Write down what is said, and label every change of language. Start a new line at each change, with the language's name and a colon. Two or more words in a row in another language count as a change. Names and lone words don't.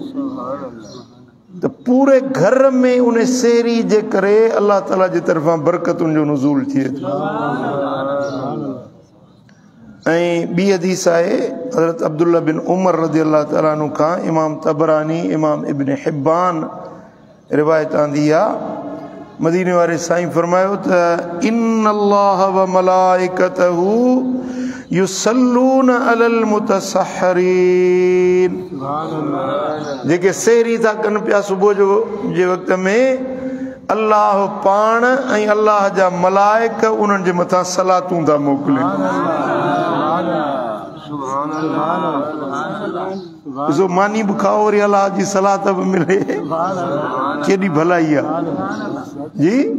Sindhi: त पूरे घर में उन सहरी जे करे अल्लाह ताला जी तरफ़ां बरकतुनि जो नुज़ूल थिए थो। ऐं ॿी हदीस आहे हज़रत अब्दुल्ला बिन उमर
Arabic: رضي الله تعالى عنه
Sindhi: खां, इमाम तबरानी, इमाम इब्न हिब्बान रिवायत आंदी आहे। मदीने वारे साईं फरमायो त
Arabic: إن الله وملائكته يصلون على المتسحرين,
Sindhi: जेके सहरी था कनि पिया सुबुह जो जे वक़्त में, अल्लाह पाण ऐं अल्लाह जा मलाइक उन्हनि जे मथां सलातूं था मोकिलिनि। ॾिसो, मानी बि खाओ, वरी अल्लाह जी सलात बि मिले, केॾी भलाई आहे जी।